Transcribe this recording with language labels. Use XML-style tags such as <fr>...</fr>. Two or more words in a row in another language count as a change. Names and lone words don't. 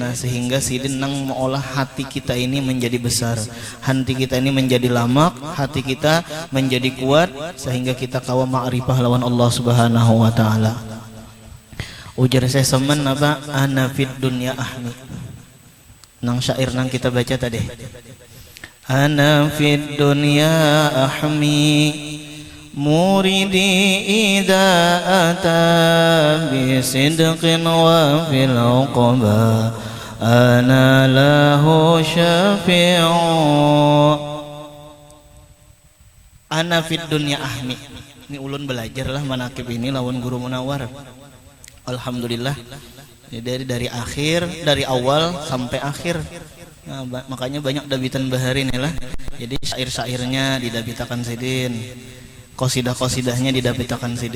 <bjn>Nah, sehingga Sidin nang mengolah hati kita ini menjadi besar, hati kita ini menjadi lamak, hati kita menjadi kuat, sehingga kita kawa ma'rifah lawan Allah</bjn> <ar>سبحانه وتعالى.</ar> <bjn>Ujar saya Samman apa?</bjn> <ar>أنا في الدنيا أحمي.</ar> <bjn>Nang syair nang kita baca tadi.</bjn> <ar>أنا في الدنيا أحمي مريدي إذا أتى بصدق وفي العقبى أنا له شافع. أنا في الدنيا أحمي.</ar> <bjn>Ini ulun belajar lah manakib ini lawan Guru Munawar. Alhamdulillah. Dari akhir, dari awal sampai akhir. Nah, makanya banyak dabitan bahari nih lah. Jadi syair-syairnya didabitakan Sidin, qasidah-qasidahnya didabitakan Sidin.</bjn>